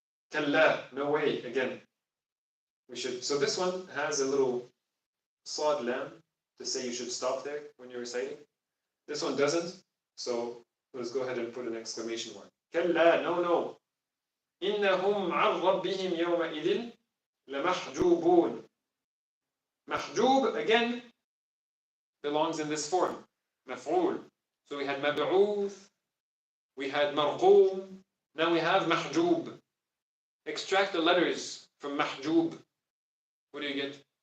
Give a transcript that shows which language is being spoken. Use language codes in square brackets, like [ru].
[en] Kalla, no way, again. So this one has a little sad lam to say you should stop there when you're reciting. This one doesn't, so let's go ahead and put an exclamation mark. Kalla, no. [ar] إنهم عن ربهم يومئذ لمحجوبون. [en] Mahjub, again, belongs in this form. Maf'ul. So we had mab'uth, we had marqum, now we have mahjub. Extract the letters from mahjub. What do you get?